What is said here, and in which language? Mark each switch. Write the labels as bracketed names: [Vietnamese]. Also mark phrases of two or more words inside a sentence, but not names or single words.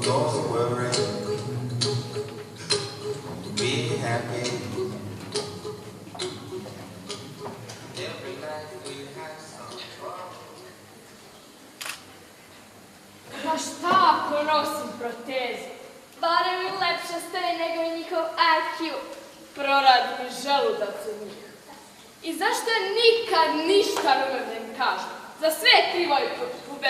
[English] Don't worry. Be happy. Every night we have some fun. [Serbian] Pa šta ako nosim protezu? Barem mi lepše stoji nego i njihov IQ. Proradi mi želudac od njih. I zašto nikad ništa ne im kažu? Za sve je krivo i pubertet.